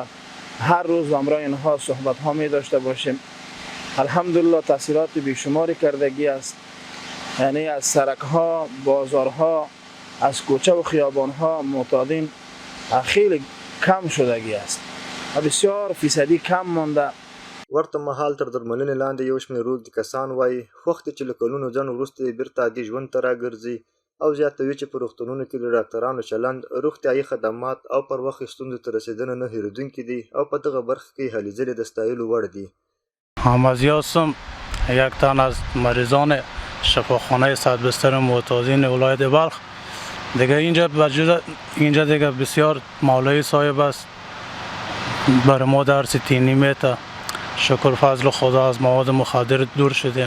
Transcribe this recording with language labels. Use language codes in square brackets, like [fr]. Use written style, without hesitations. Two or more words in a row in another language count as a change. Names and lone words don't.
[fa] هر روز به همراه اینها صحبت ها می داشته باشیم. الحمدلله تاثیرات بیشماری کردگی است، یعنی از سرک ها، بازارها، از کوچه و خیابان ها معتادین خیلی کم شدگی است. بسیار فیصدی کم مانده. [ps] ورته مهال تر درملنې لاندې یو شمېر روږدي کسان وایي وخت چې له کلونو ځنډ وروسته یې بېرته عادي ژوند ته راګرځي او زیاتوي چې په روغتونونو کې د ډاکټرانو چلند، روغتیایي خدمات او پر وخت ستونزو ته رسېدنه نه هېرېدونکي دي او په دغه برخه کې هلې ځلې د ستایلو وړ دي. [fa] حامدی هستم، یک تن از مریضان شفاخانه 100 بستر معتادین ولایت بلخ. دیگه اینجا دیگه بسیار مولای صاحب است. برای ما درس دینی میته. شکر فضل خدا از مواد مخدر دور شدیم.